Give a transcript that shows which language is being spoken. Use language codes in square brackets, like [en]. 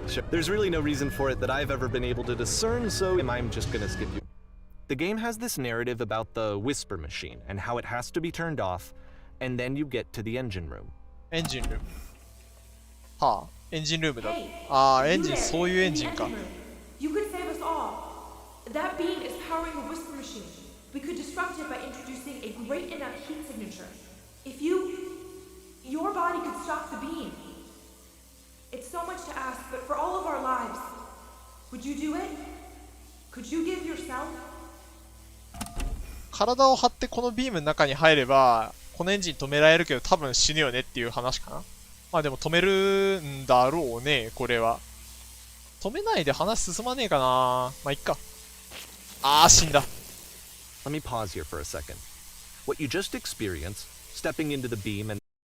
[en] There's really no reason for it that I've ever been able to discern, so I'm just gonna skip you. The game has this narrative about the whisper machine and how it has to be turned off, and then you get to the engine room. [ja] エンジンルーム。はあ、エンジンルームだ。ああ、エンジン、そういうエンジンか。 [en] You could save us all. That beam is powering a whisper machine. We could disrupt it by introducing a great enough heat signature. If your body could stop the beam. It's so much to ask, but for all of our lives, would you do it? Could you give yourself? [ja] 体を張ってこのビームの中に入れば、このエンジン止められるけど多分死ぬよねっていう話かな。まあでも止めるんだろうね、これは。止めないで話進まねえかな。まあいっか。あー、死んだ。 [en] Let me pause here for a second. What you just experienced, stepping into the beam and